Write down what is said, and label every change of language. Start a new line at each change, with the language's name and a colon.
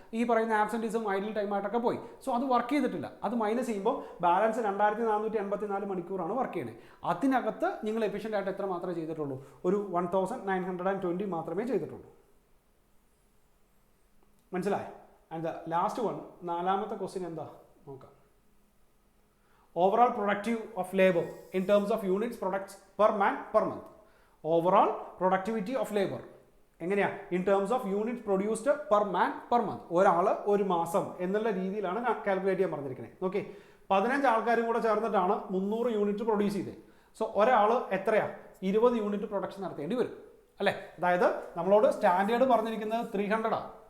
Malayalam: ഈ പറയുന്ന ആബ്സെൻറ്റീസും ഐഡിൽ ടൈമായിട്ടൊക്കെ പോയി. സോ അത് വർക്ക് ചെയ്തിട്ടില്ല. അത് മൈനസ് ചെയ്യുമ്പോൾ ബാലൻസ് 2484 മണിക്കൂറാണ് വർക്ക് ചെയ്യണേ. അതിനകത്ത് നിങ്ങൾ എഫിഷ്യൻ്റ് ആയിട്ട് എത്ര മാത്രമേ ചെയ്തിട്ടുള്ളൂ? ഒരു 1920 മാത്രമേ ചെയ്തിട്ടുള്ളൂ. മനസ്സിലായോ?
English: and the last one,
Malayalam: നാലാമത്തെ ക്വസ്റ്റ്യൻ എന്താ നോക്കാം.
English: Overall productive of labor in terms of units products per man per month. Overall productivity of labor
Malayalam: എങ്ങനെയാ?
English: In terms of unit produced per man per month.
Malayalam: ഒരാൾ ഒരു മാസം എന്നുള്ള രീതിയിലാണ് calculate ചെയ്യാൻ പറഞ്ഞിരിക്കുന്നത്. ഓക്കെ, 15 ആൾക്കാരും കൂടെ ചേർന്നിട്ടാണ് 300 യൂണിറ്റ് പ്രൊഡ്യൂസ് ചെയ്തത്. സോ ഒരാൾ എത്രയാ? 20 യൂണിറ്റ് പ്രൊഡക്ഷൻ നടത്തേണ്ടി വരും അല്ലേ? അതായത് നമ്മളോട് സ്റ്റാൻഡേർഡ് പറഞ്ഞിരിക്കുന്നത് 300 ആണ്.